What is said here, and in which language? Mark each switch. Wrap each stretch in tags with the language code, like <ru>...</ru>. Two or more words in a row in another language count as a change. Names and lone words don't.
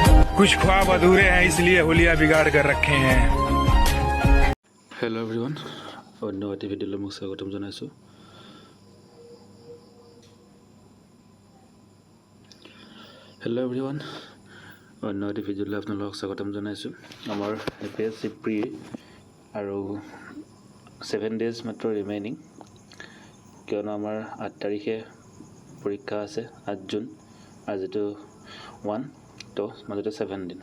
<hi>कुछ ख्वाब अधूरे हैं इसलिए होलिया बिगाड़ कर रखे हैं।</hi> <en>Hello everyone,</en> <as>অন্য এটা ভিডিঅ'লৈ মোক স্বাগতম জনাইছোঁ।</as> <en>Hello everyone,</en> <as>অন্য এটা ভিডিঅ'লৈ আপোনালোকক স্বাগতম জনাইছোঁ। আমাৰ APSC প্ৰি আৰু 7 days মাত্ৰ ৰিমেইনিং, কিয়নো আমাৰ 8 তাৰিখে পৰীক্ষা আছে, 8 জুন, আজিতো 1, তো মাজতে 7 দিন।</as>